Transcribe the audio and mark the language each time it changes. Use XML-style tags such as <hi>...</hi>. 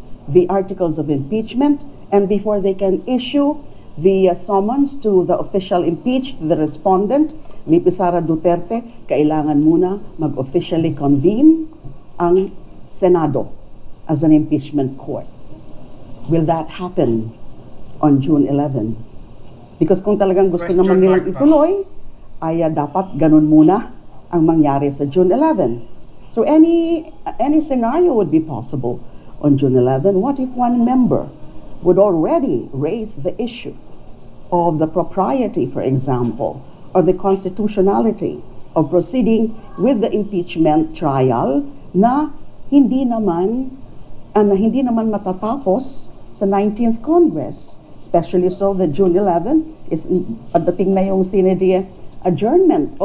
<en>the articles of impeachment, and before they can issue the summons to the official impeached, the respondent, VP Sara Duterte,</en> <tl>kailangan muna mag-officially convene ang Senado</tl> <en>as an impeachment court. Will that happen on June 11?</en> <tl>Because kung talagang gusto naman nilang ituloy, ay dapat ganun muna ang mangyari sa June 11.</tl> <en>So any scenario would be possible on June 11. What if one member would already raise the issue of the propriety, for example, or the constitutionality of proceeding with the impeachment trial</en> <tl>na hindi naman matatapos sa 19th Congress,</tl> <en>especially so that June 11 is</en> <tl>pagdating na yung</tl> <en>Senate adjournment.</en>